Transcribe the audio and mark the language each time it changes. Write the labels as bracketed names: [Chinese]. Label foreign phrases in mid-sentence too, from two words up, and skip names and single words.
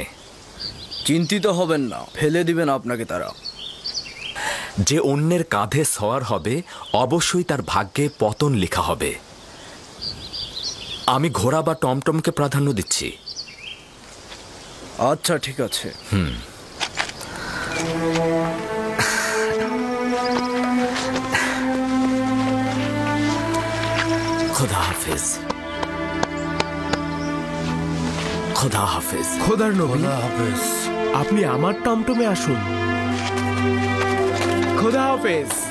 [Bangla] চিন্তিত হবেন না, ফেলে দিবেন আপনাকে তারা। যে অন্যের কাঁধে সওয়ার হবে অবশ্যই তার ভাগ্যে পতন লেখা হবে। আমি ঘোড়া বা টমটমকে প্রাধান্য দিচ্ছি। আচ্ছা ঠিক আছে। [Urdu] خدا حافظ خدا حافظ [Bangla] খোদার নবী হাফেজ। আপনি আমার টমটমে আসুন। খোদা হাফেজ।